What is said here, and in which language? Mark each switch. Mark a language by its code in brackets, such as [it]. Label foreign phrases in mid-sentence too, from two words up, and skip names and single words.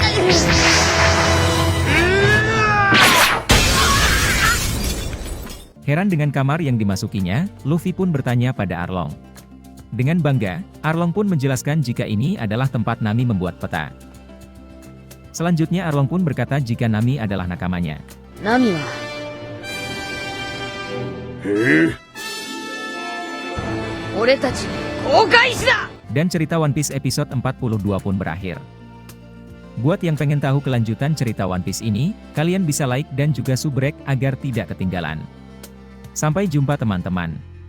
[id] Heran dengan kamar yang dimasukinya, Luffy pun bertanya pada Arlong. Dengan bangga, Arlong pun menjelaskan jika ini adalah tempat Nami membuat peta. Selanjutnya Arlong pun berkata jika Nami adalah nakamanya. [ja] ナミは俺たちの航海士だ。 [id] Dan cerita One Piece episode 42 pun berakhir. Buat yang pengen tahu kelanjutan cerita One Piece ini, kalian bisa like dan juga subrek agar tidak ketinggalan. Sampai jumpa teman-teman.